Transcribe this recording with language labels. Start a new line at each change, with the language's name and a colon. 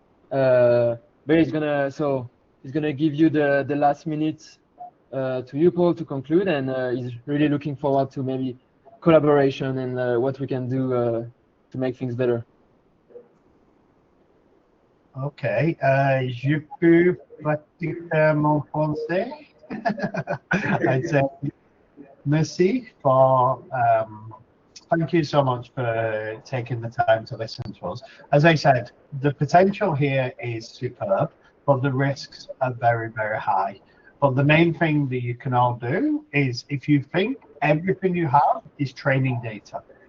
English: But he's gonna give you the last minute to you, Paul, to conclude, and he's really looking forward to maybe collaboration and what we can do to make things better.
French: Ok, je peux pratiquer mon français.
English: I'd say merci for thank you so much for taking the time to listen to us. As I said, the potential here is superb, but the risks are very, very high. But the main thing that you can all do is, if you think everything you have is training data.